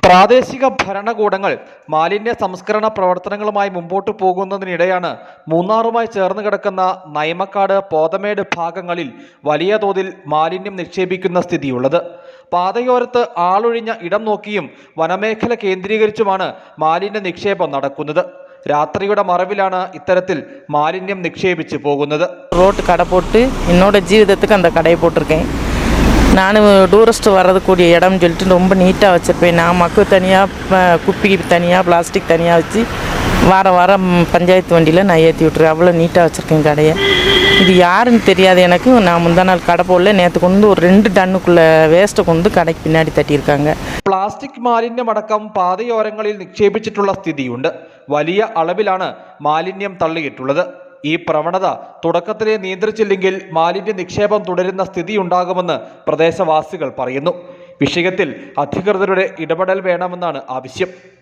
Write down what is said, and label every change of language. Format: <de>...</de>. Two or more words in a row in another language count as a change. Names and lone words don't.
<ml>പ്രാദേശിക ഭരണകൂടങ്ങൾ മാലിന്യ സംസ്കരണ പ്രവർത്തനങ്ങളുമായി മുമ്പോട്ട് പോകുന്നതിനിടെയാണ് മൂന്നാറുമായി ചേർന്ന് കിടക്കുന്ന നയമക്കാട്, പോതമേട് ഭാഗങ്ങളിൽ വലിയ തോതിൽ മാലിന്യം നിക്ഷേപിക്കുന്ന സ്ഥിതിയുള്ളത്. പാതയോരത്ത് ആളൊഴിഞ്ഞ ഇടം നോക്കിയും വനമേഖല കേന്ദ്രീകരിച്ചുമാണ് മാലിന്യ നിക്ഷേപം നടക്കുന്നത്. രാത്രിയുടെ മറവിലാണ് ഇത്തരത്തിൽ മാലിന്യം നിക്ഷേപിച്ച് പോകുന്നത്.</ml> <ta>ரோட்டு கடை போட்டு என்னோட ஜீவிதத்துக்கு அந்த கடையை போட்டிருக்கேன். நான் டூரிஸ்ட் வர்றதுக்கூடிய இடம்னு சொல்லிட்டு ரொம்ப நீட்டாக வச்சுருப்பேன். நான் மக்கு தனியாக, குப்பி தனியாக, பிளாஸ்டிக் தனியாக வச்சு வாரம் பஞ்சாயத்து வண்டியில் நான் ஏற்றி விட்டுருக்கேன். அவ்வளோ நீட்டாக வச்சுருக்கேன் கடையை. இது யாருன்னு தெரியாது எனக்கு. நான் முந்தா நாள் கடை போடல, நேற்று கொண்டு ஒரு 2 டன்னுக்குள்ளே வேஸ்ட்டை கொண்டு கடைக்கு பின்னாடி தட்டியிருக்காங்க.</ta> <ml>പ്ലാസ്റ്റിക് മാലിന്യമടക്കം പാതയോരങ്ങളിൽ നിക്ഷേപിച്ചിട്ടുള്ള സ്ഥിതിയുണ്ട്. വലിയ അളവിലാണ് മാലിന്യം തള്ളിയിട്ടുള്ളത്. ഈ പ്രവണത തുടക്കത്തിലെ നിയന്ത്രിച്ചില്ലെങ്കിൽ മാലിന്യ നിക്ഷേപം തുടരുന്ന സ്ഥിതിയുണ്ടാകുമെന്ന് പ്രദേശവാസികൾ പറയുന്നു. വിഷയത്തിൽ അധികൃതരുടെ ഇടപെടൽ വേണമെന്നാണ് ആവശ്യം.</ml>